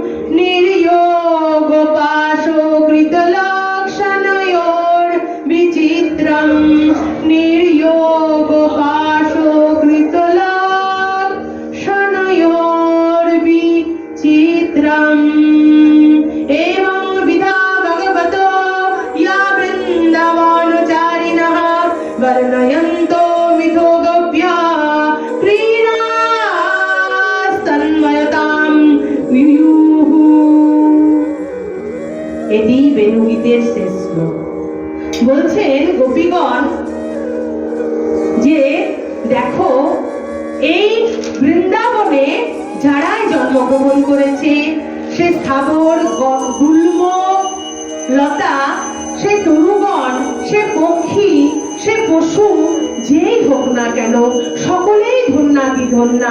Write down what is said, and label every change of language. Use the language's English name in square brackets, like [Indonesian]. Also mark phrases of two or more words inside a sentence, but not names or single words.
[Sanskrit] নির্যোগপাশো কৃতলক্ষণয়োর বিচিত্রম নির্যোগপাশো কৃতলক্ষণয়োর বিচিত্রম एवं विधा भगवतो या वृन्दावनचारिणः वर्णयन्तो मिथो गोप्या क्रीडास्तन्मयतां वियुः। [Bangla] এটি বেণুগীতের শেষ শ্লোক। বলছেন গোপীগণ যে দেখো এই বৃন্দাবনে যারাই জন্মগ্রহণ করেছে সে স্থাবর গুল্ম লতা, সে তরুগণ, সে পক্ষী, সে পশু, যেই হোক না কেন সকলেই ধন্যাতি ধন্যা।